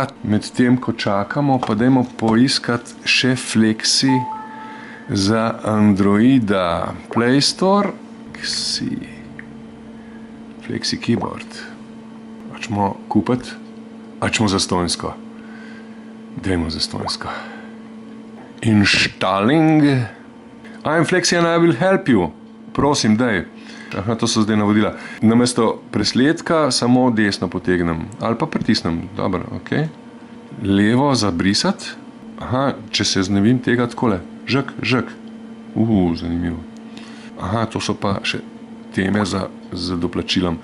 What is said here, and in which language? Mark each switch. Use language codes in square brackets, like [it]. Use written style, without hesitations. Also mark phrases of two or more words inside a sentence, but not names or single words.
[sl] Medtem, ko čakamo, pa dajmo poiskati še Flexi za Androida. Play Store, Flexi Keyboard. Hočemo kupiti? Hočemo zastonjsko. Dajmo zastonjsko. Installing. [en] I'm Flexi and I will help you. [sl] Prosim, daj. Aha, to so zdaj navodila. Namesto presledka samo desno potegnem. Ali pa pritisnem. Dobro, ok. Levo zabrisati. Aha, če se znebim tega takole. Žek, žek. Zanimivo. Aha, to so pa še teme za doplačilom.